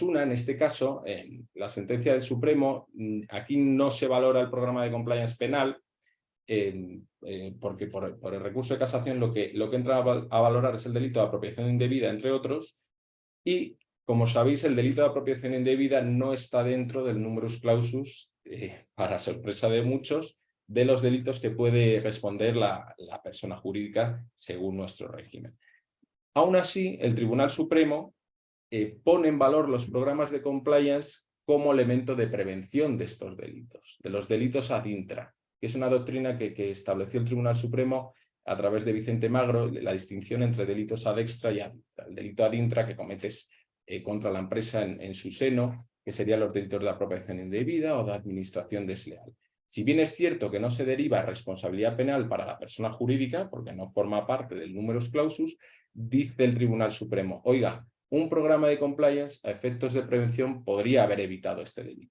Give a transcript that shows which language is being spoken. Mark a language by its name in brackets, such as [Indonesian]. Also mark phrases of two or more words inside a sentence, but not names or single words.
[Spanish] En este caso, en la sentencia del Supremo, aquí no se valora el programa de compliance penal, porque por el recurso de casación lo que entra a valorar es el delito de apropiación indebida, entre otros, y, como sabéis, el delito de apropiación indebida no está dentro del [Latin] numerus clausus, [Spanish] para sorpresa de muchos, de los delitos que puede responder la persona jurídica según nuestro régimen. Aún así, el Tribunal Supremo pone en valor los programas de compliance como elemento de prevención de estos delitos, de los delitos [Latin] ad intra, [Spanish] que es una doctrina que estableció el Tribunal Supremo a través de Vicente Magro, la distinción entre delitos [Latin] ad extra [Spanish] y [Latin] ad intra. [Spanish] El delito [Latin] ad intra [Spanish] que cometes contra la empresa en su seno, que serían los delitos de apropiación indebida o de administración desleal. Si bien es cierto que no se deriva responsabilidad penal para la persona jurídica, porque no forma parte del [Latin] numerus clausus, [Spanish] dice el Tribunal Supremo, oiga, un programa de compliance a efectos de prevención podría haber evitado este delito.